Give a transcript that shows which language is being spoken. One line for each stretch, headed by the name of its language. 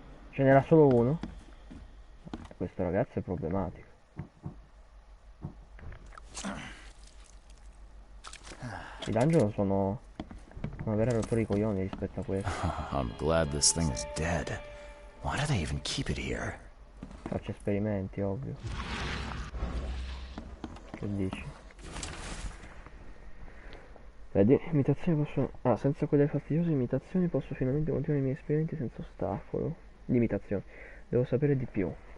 Italian: Ce n'era solo uno? Questo ragazzo è problematico. I dungeon sono una vera rottura di coglioni rispetto a questo.
English: I'm glad this thing is dead. Why do they even keep it here?
Italian: Faccio esperimenti, ovvio. Che dici? Vedi, imitazioni possono... Ah, senza quelle fastidiose imitazioni posso finalmente continuare i miei esperimenti senza ostacolo. Limitazioni. Devo sapere di più.